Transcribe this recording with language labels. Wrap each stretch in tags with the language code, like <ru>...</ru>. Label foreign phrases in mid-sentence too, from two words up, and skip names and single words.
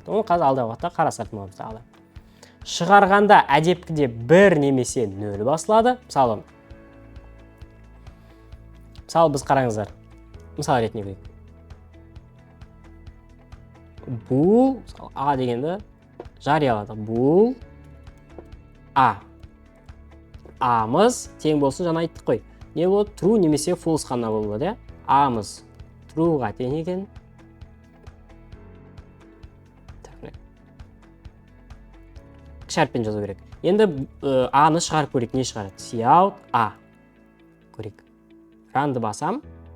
<kk>Оны қазір алдағы уақытта қарастыратын боламыз тағы. Шығарғанда әдепкіде 1 немесе 0 басылады. Мысалы біз қараңыздар. Мысалы ретіне көрейік. Bool, A дегенді жариялады. Bool A. A-мыз тең болсын, жаңа айттық қой. Не болады? True немесе false қана болады. A-мыз true-ға тең екен. Кіші әріппен жазу керек. Енді A-ны шығарып көрейік. Не шығарады? Cout A. Көрейік. Ранды басам.</kk>